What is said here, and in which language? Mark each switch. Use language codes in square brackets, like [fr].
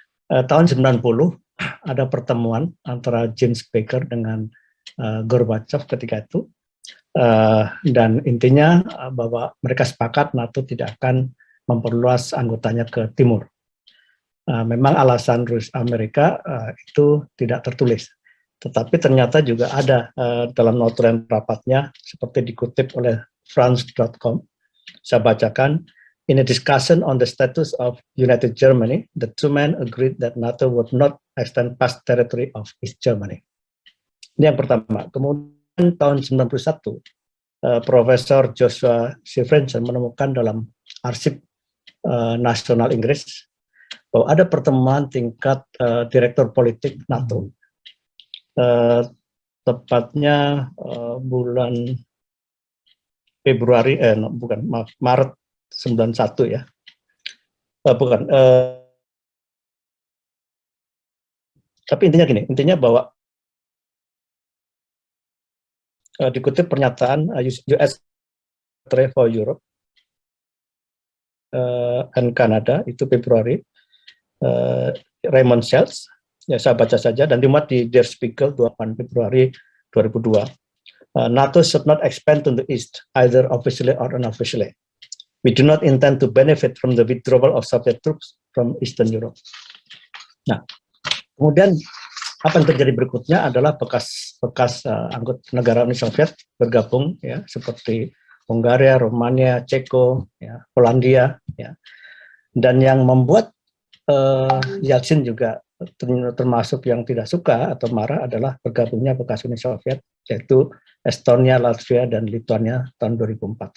[id] Tahun 90 ada pertemuan antara James Baker dengan Gorbachev ketika itu, dan intinya bahwa mereka sepakat NATO tidak akan memperluas anggotanya ke timur. Memang alasan Amerika itu tidak tertulis, tetapi ternyata juga ada dalam notulen rapatnya, seperti dikutip oleh France.com. Saya bacakan. [en] In a discussion on the status of United Germany, the two men agreed that NATO would not extend past territory of East Germany. [id] Ini yang pertama. Kemudian tahun 91, Profesor Joshua Stevenson menemukan dalam arsip nasional Inggris bahwa ada pertemuan tingkat direktur politik NATO. Tepatnya bulan Februari, Maret 91 ya. Tapi intinya gini, bahwa dikutip pernyataan US Secretary for Europe and Canada itu Februari, Raymond Sells, ya saya baca saja, dan dimuat di Der Spiegel 28 Februari 2002. [en] NATO should not expand to the east, either officially or unofficially. We do not intend to benefit from the withdrawal of Soviet troops from Eastern Europe. [id] Nah, kemudian apa yang terjadi berikutnya adalah bekas anggota negara Uni Soviet bergabung ya, seperti Hungaria, Romania, Ceko, ya, Polandia, ya. Dan yang membuat Yeltsin juga termasuk yang tidak suka atau marah adalah bergabungnya bekas Uni Soviet, yaitu Estonia, Latvia, dan Lituania tahun 2004.